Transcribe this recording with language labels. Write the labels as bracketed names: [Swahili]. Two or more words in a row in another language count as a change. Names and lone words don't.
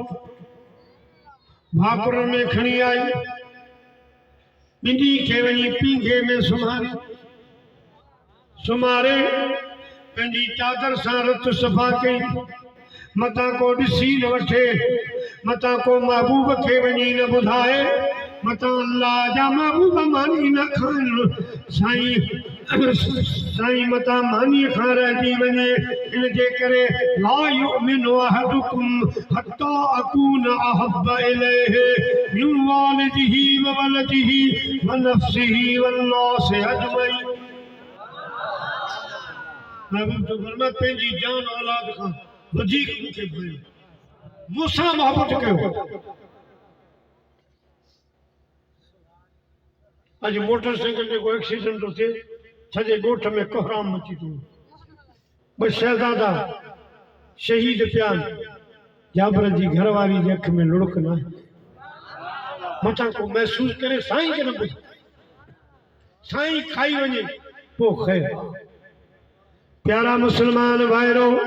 [Sindhi] भाकुर में खणी आई ॿिन्ही खे वञी पींघे में सुमारे पंहिंजी चादर सां रत सफ़ा कई मतां को ॾिसी न वठे मतां को महबूब खे वञी न ॿुधाए मतां अल्लाह जा महबूब मानी न खाइण साईं मतां मानीअ खां रहिजी वञे इन जे करे [Arabic] لا يؤمن أحدكم حتى أكون أحب إليه من والده وولده ونفسه والناس أجمعين [Sindhi] महबूब तो फरमाए पंहिंजी जान औलाद खां वधीक मूंखे भयो मूंसां मोहबत कयो अॼु मोटरसाइकिल जेको एक्सीडेंट थो थिए सॼे ॻोठ में कोहराम मची थो ॿ शहज़ादा शहीद पिया जाबिर जी घरवारी जे अख में लुड़क न आहे मथां को महसूस करे साईं खे न ॿुधाए साईं खाई वञे पोइ ख़ैर प्यारा मुसलमान भाइरो